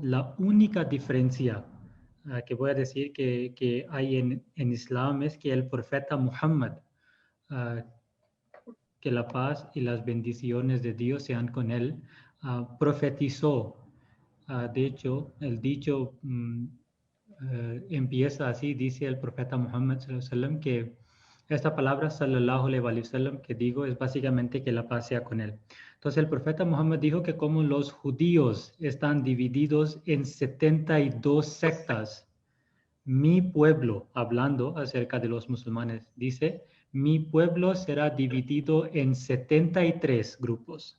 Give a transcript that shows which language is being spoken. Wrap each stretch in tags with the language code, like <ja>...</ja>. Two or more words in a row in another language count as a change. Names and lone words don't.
<es>La única diferencia que voy a decir que hay en Islam es que el profeta Muhammad, que la paz y las bendiciones de Dios sean con él, profetizó. De hecho, el dicho empieza así, dice el profeta Muhammad</es> <ar>صلى الله عليه وسلم,</ar> <es>que esta palabra</es> <ar>صلى الله عليه وسلم</ar> <es>que digo es básicamente que la paz sea con él. Entonces el profeta Muhammad dijo que como los judíos están divididos en 72 sectas, mi pueblo, hablando acerca de los musulmanes, dice, mi pueblo será dividido en 73 grupos.</es>